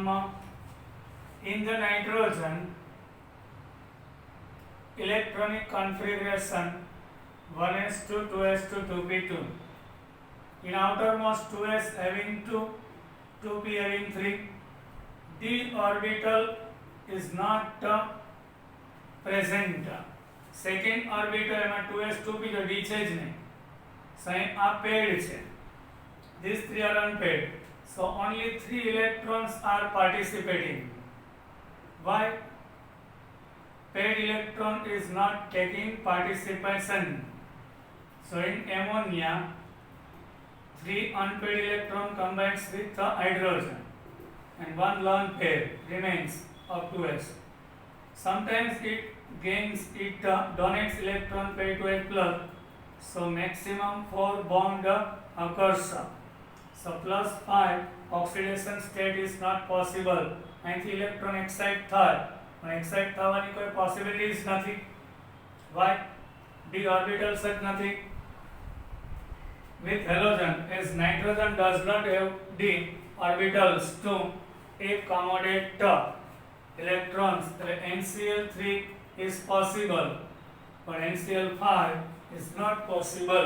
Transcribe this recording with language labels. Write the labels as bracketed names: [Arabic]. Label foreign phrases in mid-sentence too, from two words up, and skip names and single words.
[English] In the nitrogen, electronic configuration 1s2, 2s2, 2p2. In outermost 2s having 2, 2p having 3. D orbital is not present. Second orbital [Gujarati] એમાં 2s 2p તો d છે જ નહીં, so આ paired છે. [English] These three are unpaired, so only 3 electrons are participating. Why? Paired electron is not taking participation. So in ammonia 3 unpaired electron combines with the hydrogen and 1 lone pair remains of 2s. Sometimes it donates electron pair to a plus, so maximum 4 bond occurs. So +5 oxidation state is not possible. [Gujarati] અહીંથી [English] electron excite [Gujarati] થાય, પણ excite થવાની કોઈ possibility જ નથી. [English] Why? D orbitals [Gujarati] જ નથી. [English] With halogen, as nitrogen does not have D orbitals to accommodate electrons, NCl3 is possible, but NCl5 is not possible.